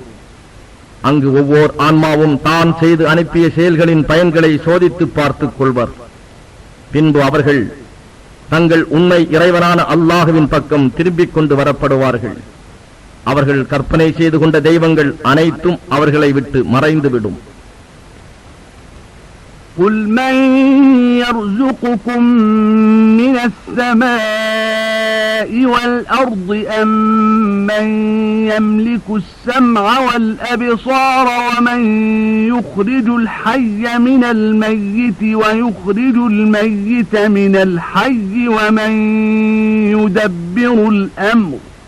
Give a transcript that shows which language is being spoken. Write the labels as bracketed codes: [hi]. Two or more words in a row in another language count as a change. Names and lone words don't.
[ta] அங்கு ஒவ்வொரு ஆன்மாவும் தான் செய்து அனுப்பிய செயல்களின் பயன்களை சோதித்து பார்த்துக் கொள்வர். பின்பு அவர்கள் தங்கள் உண்மை இறைவனான அல்லாஹுவின் பக்கம் திரும்பிக் கொண்டு வரப்படுவார்கள். அவர்கள் கற்பனை செய்து கொண்ட தெய்வங்கள் அனைத்தும் அவர்களை விட்டு மறைந்துவிடும். [ar] قُلْ مَنْ يَرْزُقُكُمْ مِنَ السَّمَاءِ وَالْأَرْضِ أَمَّنْ يَمْلِكُ السَّمْعَ وَالْأَبْصَارَ وَمَنْ يُخْرِجُ الْحَيَّ مِنَ الْمَيِّتِ وَيُخْرِجُ الْمَيِّتَ مِنَ الْحَيِّ وَمَنْ يُدَبِّرُ الْأَمْرَ